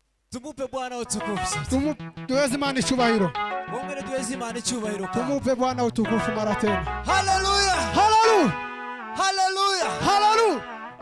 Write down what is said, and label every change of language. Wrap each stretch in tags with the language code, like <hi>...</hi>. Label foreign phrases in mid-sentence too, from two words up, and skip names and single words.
<sw>Tumupe Bwana utukufu.</sw> <rw>Tuweze Imana icyubahiro. Bongere tuweze Imana icyubahiro.</rw> <sw>Tumupe Bwana utukufu mara tena. Hallelujah. Hallelujah. Hallelujah. Hallelujah.</sw>